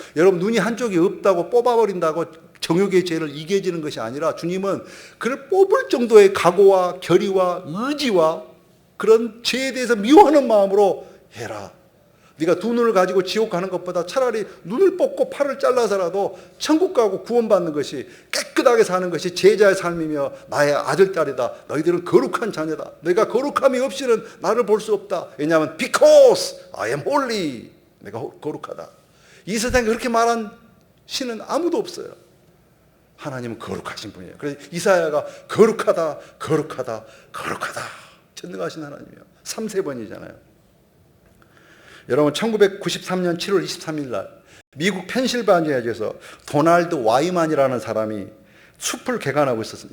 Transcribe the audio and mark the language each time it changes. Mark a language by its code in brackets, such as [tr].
[ko] 여러분 눈이 한쪽이 없다고 뽑아버린다고 정욕의 죄를 이겨지는 것이 아니라 주님은 그를 뽑을 정도의 각오와 결의와 의지와 그런 죄에 대해서 미워하는 마음으로 해라. 네가 두 눈을 가지고 지옥 가는 것보다 차라리 눈을 뽑고 팔을 잘라서라도 천국 가고 구원받는 것이 깨끗하게 사는 것이 제자의 삶이며 나의 아들, 딸이다. 너희들은 거룩한 자녀다. 너희가 거룩함이 없이는 나를 볼 수 없다. 왜냐하면 [en] because I am holy. [ko] 내가 거룩하다. 이 세상에 그렇게 말한 신은 아무도 없어요. 하나님은 거룩하신 분이에요. 그래서 이사야가 거룩하다, 거룩하다, 거룩하다. 전능하신 하나님이에요. 3세번이잖아요. 여러분 1993년 7월 23일 날 미국 펜실바니아주에서 도널드 와이만이라는 사람이 숲을 개간하고 있었습니다.